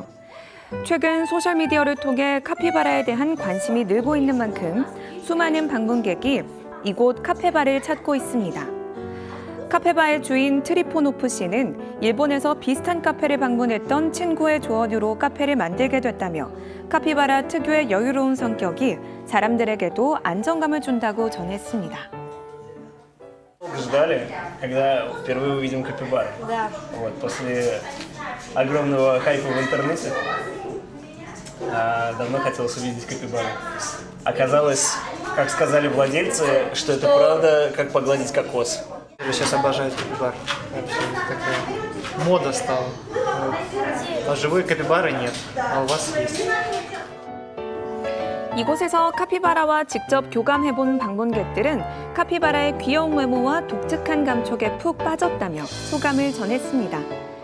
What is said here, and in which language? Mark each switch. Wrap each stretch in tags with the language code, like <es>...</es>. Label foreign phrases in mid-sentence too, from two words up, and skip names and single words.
<ko>최근 소셜미디어를 통해 카피바라에 대한 관심이 늘고 있는 만큼 수많은 방문객이 이곳 카페바를 찾고 있습니다. 카페바의 주인 트리포노프 씨는 일본에서 비슷한 카페를 방문했던 친구의 조언으로 카페를 만들게 됐다며 카피바라 특유의 여유로운 성격이 사람들에게도 안정감을 준다고 전했습니다.</ko> <ru>Ждали, когда впервые увидим капибар. Да. Вот, после огромного хайпа в интернете давно хотелось увидеть капибару. Оказалось, как сказали владельцы, что это правда, как погладить кокос. Сейчас обожают капибар. Вообще такая мода стала. А живой капибары нет, а у вас есть.</ru> <ko>이곳에서 카피바라와 직접 교감해본 방문객들은 카피바라의 귀여운 외모와 독특한 감촉에 푹 빠졌다며 소감을 전했습니다.</ko>